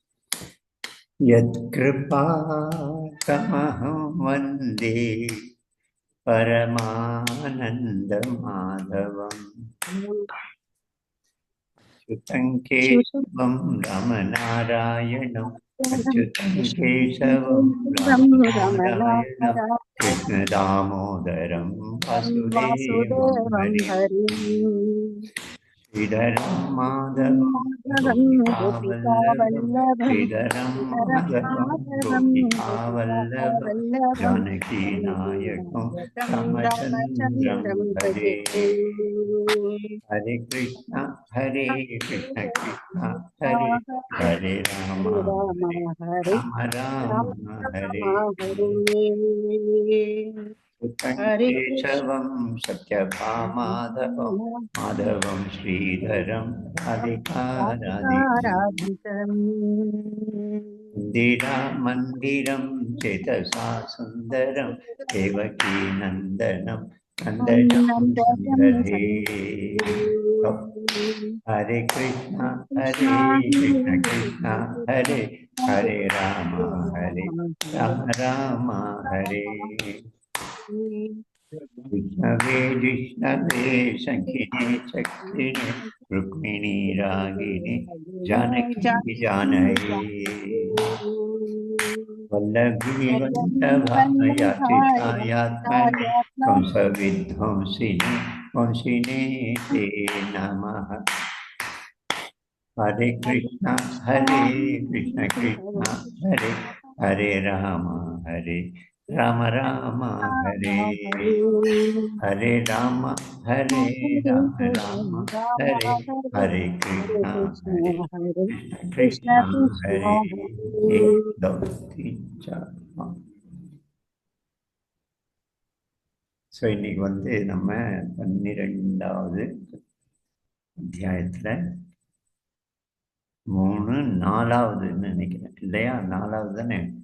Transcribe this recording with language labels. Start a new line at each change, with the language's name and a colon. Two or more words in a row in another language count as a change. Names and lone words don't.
Sanskrit: यत्कृपातमहं वन्दे परमानन्दमाधवम् अच्युतं केशवं रामनारायणम् अच्युतं केशवं रामनारायणं कृष्णदामोदरं वासुदेवं हरिं श्रीधरं माधवं गोपिकावल्लभं श्रीधरं माधवं गोपिकावल्लभं जानकीनायकं रामचन्द्रं भजे। हरे कृष्ण कृष्ण हरे हरे राम राम हरे केशवं सत्यभामाधवं माधवं श्रीधरं राधिकाराधितं मन्दिरं चेतसा सुन्दरं देवकी नन्दनं नन्दनं सुन्दरे। हरे कृष्ण कृष्ण हरे हरे राम राम हरे। विष्णवे शङ्खिने चक्रिणे रुक्मिणी रागिणी जानकी जानकी वल्लभी वल्लभायात्मने कंसविध्वंसिने वंशिने ते नमः। हरे कृष्ण कृष्ण हरे हरे राम राम हरे हरे राम हरे हरे कृष्ण कृष्ण हरे
Tamil: ஸோ இன்னைக்கு வந்து நம்ம 12வது அத்தியாயத்துல 3 4வதுன்னு நினைக்கிறேன் இல்லையா? 4வது தானே?